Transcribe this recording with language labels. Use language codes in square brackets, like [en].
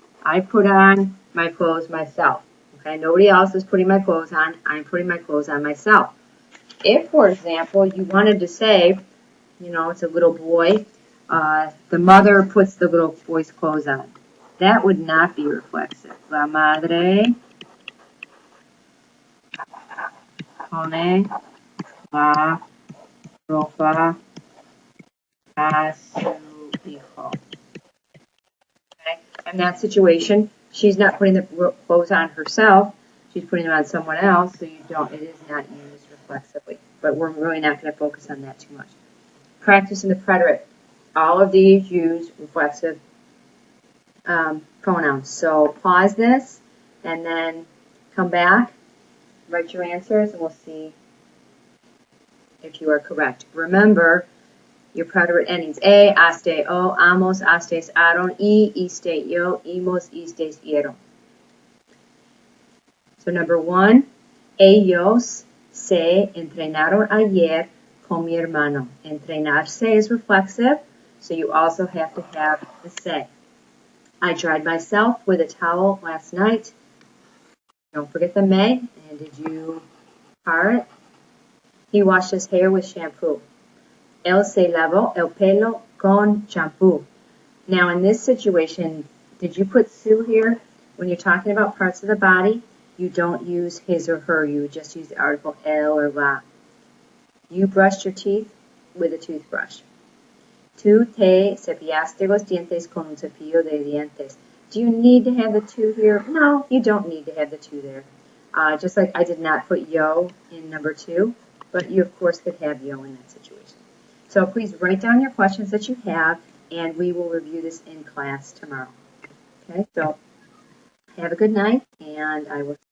[en] I put on my clothes myself. Okay, nobody else is putting my clothes on. I'm putting my clothes on myself. If, for example, you wanted to say, it's a little boy, the mother puts the little boy's clothes on. That would not be reflexive. [es] La madre pone la ropa a su hijo. [en] Okay? In that situation, she's not putting the clothes on herself. She's putting them on someone else, so it is not used reflexively. But we're really not going to focus on that too much. Practice in the preterite. All of these use reflexive pronouns. So pause this and then come back, write your answers, and we'll see if you are correct. Remember your preterite endings. [es] A, aste, o, amos, astes, aron, iste, yo, imos, istes, ieron. [en] So number 1, [es] ellos se entrenaron ayer con mi hermano. [en] Entrenarse is reflexive, so you also have to have the se. I dried myself with a towel last night. Don't forget the me. And did you part? He washed his hair with shampoo. [es] Él se lavó el pelo con champú. [en] Now in this situation, did you put su here? When you're talking about parts of the body, you don't use his or her. You would just use the article él or la. You brushed your teeth with a toothbrush. [es] Tú te cepillaste los dientes con un cepillo de dientes. [en] Do you need to have the to here? No, you don't need to have the to there. Just like I did not put yo in number 2, but you, of course, could have yo in that situation. So please write down your questions that you have, and we will review this in class tomorrow. Okay, so have a good night, and I will